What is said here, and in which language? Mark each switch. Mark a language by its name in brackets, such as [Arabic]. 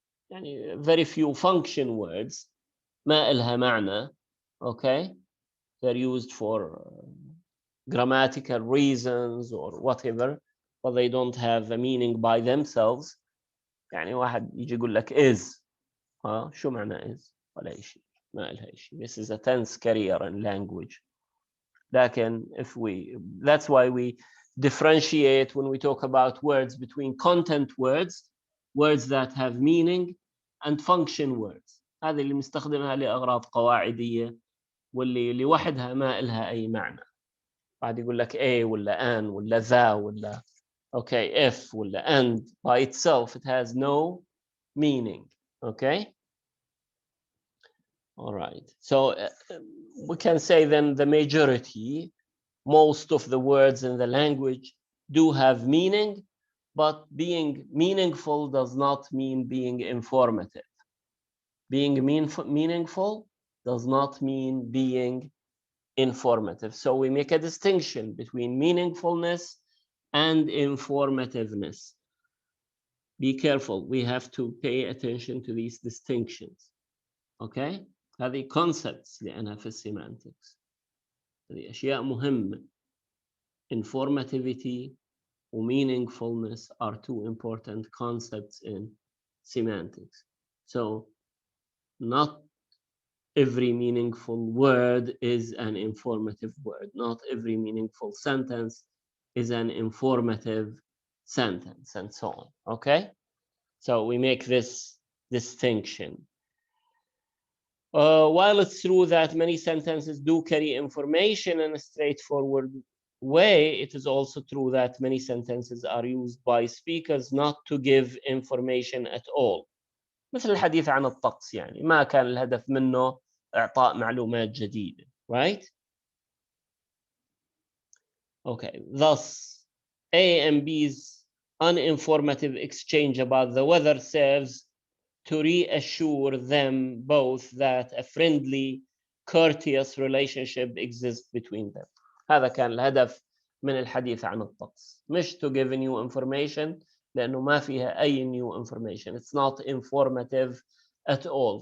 [English] يعني very few function words [Arabic] ما إلها معنى, [English] okay? They're used for grammatical reasons or whatever, but they don't have a meaning by themselves. [Arabic] يعني واحد يجي يقول لك is, شو معنى is؟ ولا شيء, ما إلها شيء. [English] This is a tense carrier in language. لكن that's why we differentiate when we talk about words between content words, words that have meaning, and function words. [Arabic] هذه اللي مستخدمها لأغراض قواعدية واللي لوحدها ما إلها أي معنى. بعد يقول لك [English] a ولا an ولا the ولا okay if ولا and by itself it has no meaning. Okay. All right. So we can say then the majority, most of the words in the language do have meaning, but being meaningful does not mean being informative. Being meaningful does not mean being informative. So we make a distinction between meaningfulness and informativeness. Be careful. We have to pay attention to these distinctions. Okay? [Arabic] هذه concepts لأنها في semantics. هذه أشياء مهمة. [English] Informativity and meaningfulness are two important concepts in semantics. So not every meaningful word is an informative word. Not every meaningful sentence is an informative sentence, and so on. Okay? So we make this distinction. While it's true that many sentences do carry information in a straightforward way, it is also true that many sentences are used by speakers not to give information at all. [Arabic] مثل الحديث عن الطقس، يعني ما كان الهدف منه إعطاء معلومات جديدة. [English] Right? Okay. Thus, A and B's uninformative exchange about the weather serves to reassure them both that a friendly, courteous relationship exists between them. [Arabic] هذا كان الهدف من الحديث عن الطقس. [English] مش to give new information [Arabic] لأنه ما فيها أي [English] new information. It's not informative at all.